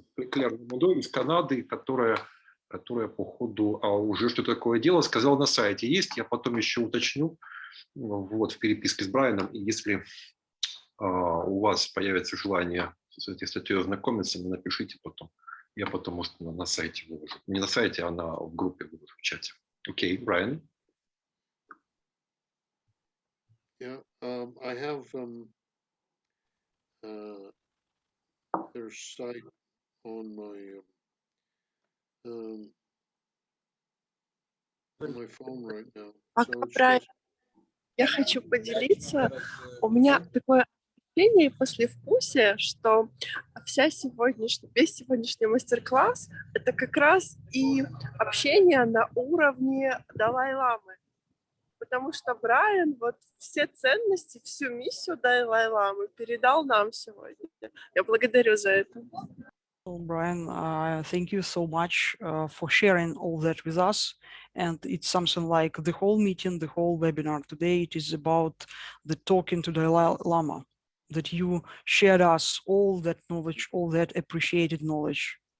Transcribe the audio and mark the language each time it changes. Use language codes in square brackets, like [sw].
[ru] Клэр Нормандо из Канады, которая по ходу уже что такое дело, сказала на сайте есть, я потом еще уточню вот, в переписке с Брайаном, и если у вас появится желание с этой статьей ознакомиться, напишите потом. Я потом, может, на сайте выложу. Не на сайте, а в группе выложу в чате. Окей, Брайан. [en] Yeah, I have their site on my on my phone right now. [ru] Пока, [en] So it's [ru] Брайан, [en] just- [ru] я хочу поделиться. У меня такое ощущение и послевкусие, что весь сегодняшний мастер-класс — это как раз и общение на уровне Далай-ламы. Потому что Брайан вот все ценности, всю миссию Далай-ламы передал нам сегодня. Я благодарю за это. [en] So, Brian, thank you so much for sharing all that with us. And it's something like the whole meeting, the whole webinar today, it is about the talking to Dalai Lama, that you shared us all that knowledge, all that appreciated knowledge.